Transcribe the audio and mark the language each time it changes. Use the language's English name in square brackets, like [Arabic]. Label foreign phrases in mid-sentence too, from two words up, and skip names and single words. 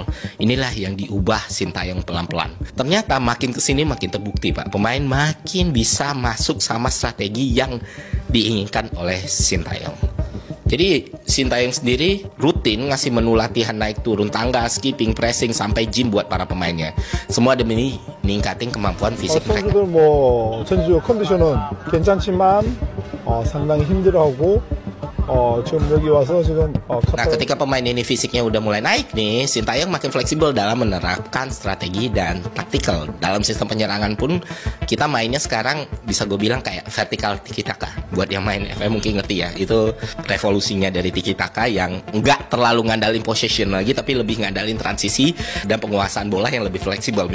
[Indonesian] Inilah yang diubah Sintayong pelan-pelan. Ternyata makin kesini makin terbukti Pak, pemain makin bisa masuk sama strategi yang diinginkan oleh Sintayong. Jadi Sintayong sendiri rutin ngasih menu latihan naik turun tangga, skipping, pressing, sampai gym buat para pemainnya. Semua demi ningkatin kemampuan fisik mereka. [Korean] 선수들 뭐 전주 컨디션은 괜찮지만 상당히 힘들어하고 지금 여기 와서 지금 [Indonesian] Nah, ketika pemain ini fisiknya udah mulai naik nih, Sintayong makin fleksibel dalam menerapkan strategi dan taktikal. Dalam sistem penyerangan pun kita mainnya sekarang bisa gue bilang kayak vertical tiki taka. Buat yang main FM mungkin ngerti ya, itu revolusinya dari tiki taka yang nggak terlalu ngandalin possession lagi, tapi lebih ngandalin transisi dan penguasaan bola yang lebih fleksibel.